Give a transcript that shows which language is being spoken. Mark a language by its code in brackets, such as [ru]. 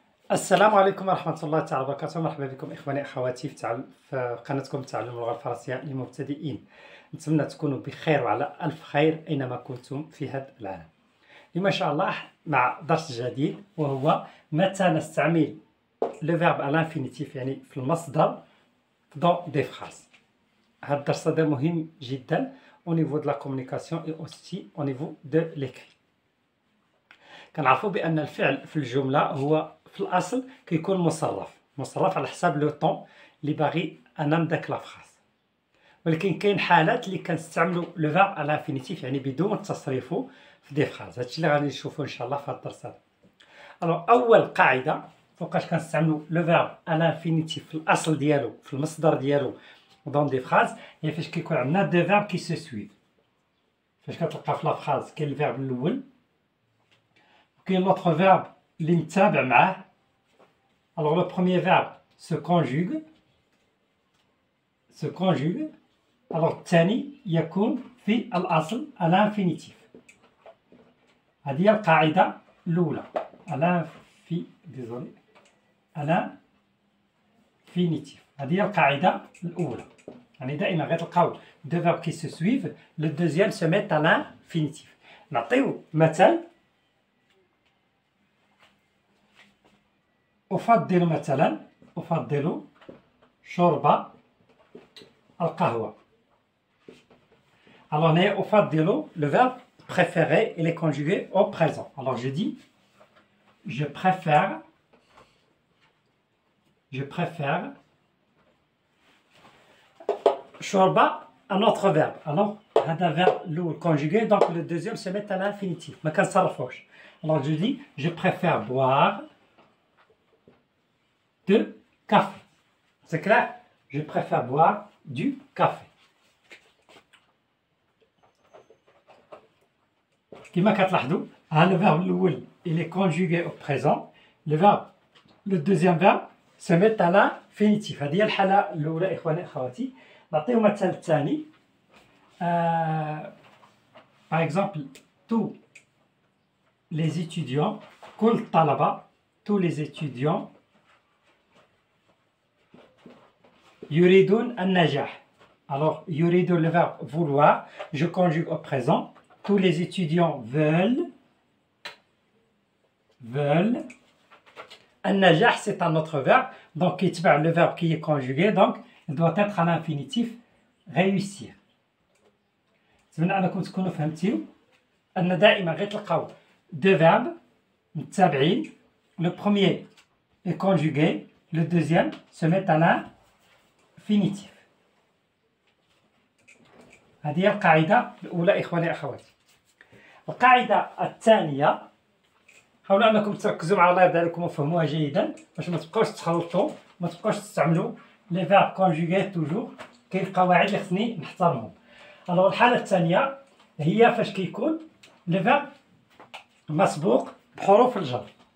[ar] السلام عليكم ورحمة الله تعالى وبركاته. مرحبا بكم إخواني أخواتي في قناتكم تعلم اللغة الفرنسية للمبتدئين. نتمنى تكونوا بخير وعلى ألف خير أينما كنتم في هذا العالم. اليوم إن شاء الله مع درس جديد، وهو متى نستعمل لو فيرب [fr] à l'infinitif [ar] يعني في المصدر [fr] dans des phrases. [ar] هذا الدرس هذا مهم جدا [fr] au niveau de la communication et aussi au niveau de l'écrit. [ar] كنعرفوا بأن الفعل في الجملة هو في الأصل كيكون مصرف على حساب لو طون اللي باغي أنا من داك لافراز، ولكن كاين حالات اللي كنستعملوا لو فيرب على انفينيتيف يعني بدون تصريفه في دي فراز. هادشي اللي غادي نشوفوا إن شاء الله في هاد الدرس هذا. ألوغ أول قاعدة فوقاش كنستعملوا لو فيرب على انفينيتيف في الأصل ديالو في المصدر ديالو دون دي فراز هي فاش كيكون عندنا دو فيرب كي سو سويف. فاش كتلقى في لافراز كاين الفيرب الأول كاين لوطخ فيرب اللي متابع معاه. [fr] Alors le premier verbe se conjugue. [ar] Alors الثاني يكون في الأصل [fr] à l'infinitif. [ar] هذه هي القاعدة الأولى [fr] à l'infinitif. [ar] هذه هي القاعدة الأولى. يعني دائما غتلقاو [fr] deux verbes qui se suivent, le deuxième se met à l'infinitif. [ar] نعطيو مثال. أفضل مثلا شرب القهوة. [fr] Alors [ar] هنا أفضل [fr] le verbe préférer il est conjugué au présent. Alors je dis je préfère [ar] شرب [fr] un autre verbe. Alors [ar] هذا [fr] verbe [ar] الأول [fr] conjugué donc le deuxième se met à l'infinitif [ar] ما كنصرفوش. [fr] Alors je dis je préfère boire de café. C'est clair? Je préfère boire du café. [ar] كما كتلاحظوا [fr] le verbe الأول il est conjugué au présent. Le deuxième verbe se met à l'infinitif. [ar] هذه هي الحالة الأولى إخواني أخواتي. نعطيو مثال الثاني. [fr] Par exemple tous les étudiants [ar] كل الطلبة [fr] tous les étudiants [ar] يريدون النجاح. [fr] Alors [ar] يريدون [fr] le verbe vouloir je conjugue au présent. Tous les étudiants veulent [ar] النجاح [fr] c'est un autre verbe donc [ar] يتبع [fr] le verbe qui est conjugué donc il doit être à l'infinitif réussir. [ar] نتمنى أنكم تكونوا فهمتيو أن دائما غتلقاو [fr] deux verbes [ar] متتابعين. [fr] Le premier est conjugué, le deuxième se met à l'infinitif. [ar] هذه هي القاعدة الأولى إخواني أخواتي. القاعدة الثانية حاولوا أنكم تركزوا مع اللايف ديالكم وفهموها جيدا باش ما تبقاوش تخلطوا ما تبقاوش تستعملوا لي فيرب كونجوغي توجور. كاين قواعد اللي خصني نحترمهم. الوغ الحالة الثانية هي فاش كيكون لي فيرب مسبوق بحروف الجر.